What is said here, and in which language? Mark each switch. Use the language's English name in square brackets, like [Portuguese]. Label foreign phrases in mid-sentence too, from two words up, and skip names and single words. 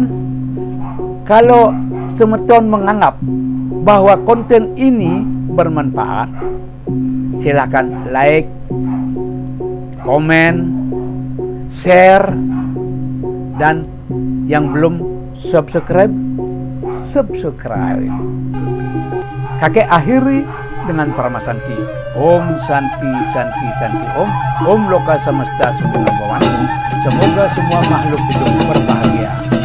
[Indonesian] Kalau Semeton menganggap bahwa konten ini bermanfaat, silakan like, komen, share, dan yang belum subscribe. Kakek akhiri dengan Paramasanti. [Sanskrit] ॐ शान्ति शान्ति शान्ति ॐ। ॐ लोका समस्ता सुभानहु. [Indonesian] Semoga semua makhluk hidup berbahagia.